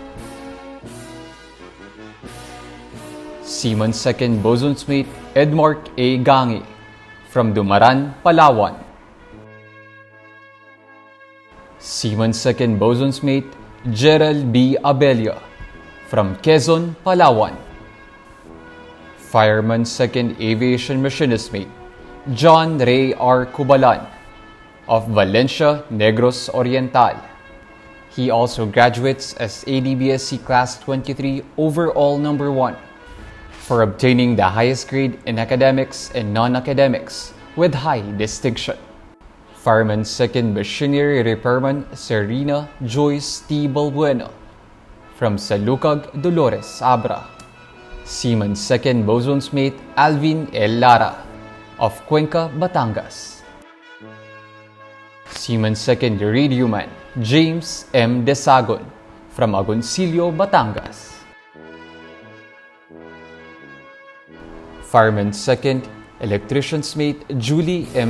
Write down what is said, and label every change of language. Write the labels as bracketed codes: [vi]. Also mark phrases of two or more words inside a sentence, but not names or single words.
[en] Seaman 2nd Bosonsmate Edmark A. Gangi from Dumaran, Palawan. Seaman 2nd Bosonsmate Gerald B. Abelia from Quezon, Palawan. Fireman 2nd Aviation Machinistmate John Ray R. Cubalan of Valencia, Negros Oriental. He also graduates as ADBSC Class 23 Overall Number 1 for obtaining the highest grade in academics and non-academics with high distinction. Fireman 2nd Machinery Repairman Serena Joyce T. Balbuena from Salukag, Dolores, Abra. Seaman 2nd Bosonsmate Alvin L. Lara of Cuenca, Batangas. Seaman 2nd Radioman James M. Desagon from Agoncillo, Batangas. Fireman 2nd Electrician's Mate Julie M.